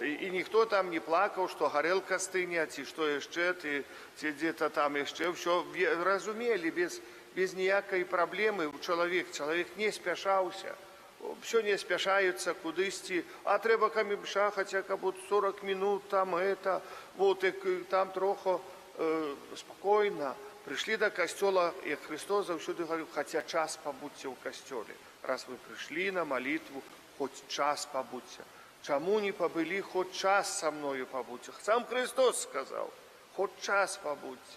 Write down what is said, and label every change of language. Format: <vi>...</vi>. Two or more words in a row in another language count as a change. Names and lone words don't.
<be>І ніхто там не плакаў, што гарэлка стыне, ці што яшчэ, ці дзе-то там яшчэ, ўсё разумелі, без ніякай праблемы. Чалавек не спяшаўся. Все не спяшаюцца кудысьці, а трэба камімша, хаця каб 40 минут,</be> <ru>там это, вот,</ru> <be>там троху спакойна. Прыйшлі да касцёла, як Христос заўсёды говорил, хаця час пабудзьце ў касцёле. Раз вы прыйшлі на малітву, хоць час пабудзьце. Чаму не пабылі, хоць час са мною пабудзьце? Сам Христос сказаў, хоць час пабудзьце.</be>